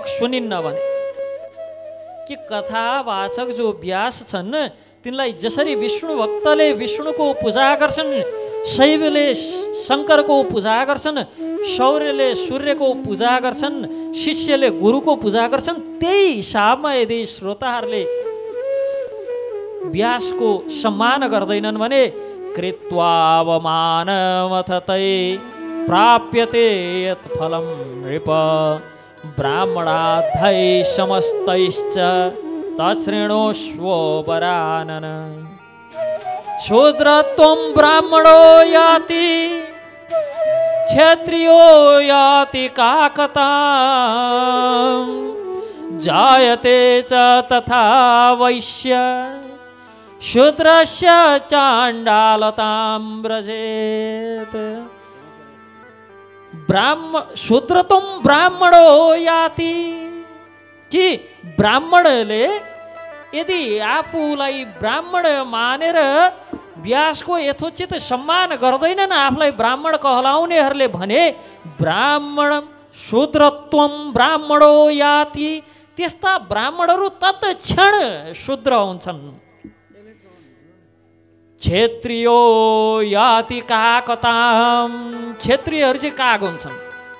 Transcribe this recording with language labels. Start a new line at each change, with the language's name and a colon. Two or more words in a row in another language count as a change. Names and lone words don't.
Nepali: सुनिन्न भने कि कथावाचक जो व्यास छन् तिनलाई जसरी विष्णु भक्तले विष्णुको पूजा गर्छन्, शैवले शंकरको पूजा गर्छन्, शौर्यले सूर्यको पूजा गर्छन्, शिष्यले गुरुको पूजा गर्छन्, त्यही हिसाबमा यदि श्रोताहरूले व्यासको सम्मान गर्दैनन् भने
Sanskrit: कृत्वावमानमथ तै प्राप्यते यत् फलं नृप ब्राह्मणाद्धै समस्तैश्च तच्छृणुष्वो वरानन। शूद्रत्वं ब्राह्मणो याति क्षत्रियो याति काकतां जायते च तथा वैश्य शूद्रस्य चाण्डालतां व्रजेत्। शूद्रत्वं ब्राह्मणो याति,
Nepali: कि ब्राह्मणले यदि आफूलाई ब्राह्मण मानेर व्यासको यथोचित सम्मान गर्दैनन्, आफूलाई ब्राह्मण कहलाउनेहरूले भने ब्राह्मण
Sanskrit: शूद्रत्वं ब्राह्मणो याति,
Nepali: त्यस्ता ब्राह्मणहरू तत्क्षण शूद्र हुन्छन्।
Sanskrit: क्षेत्रियो याति काकतां,
Nepali: क्षेत्रीयहरू चाहिँ काग हुन्छन्।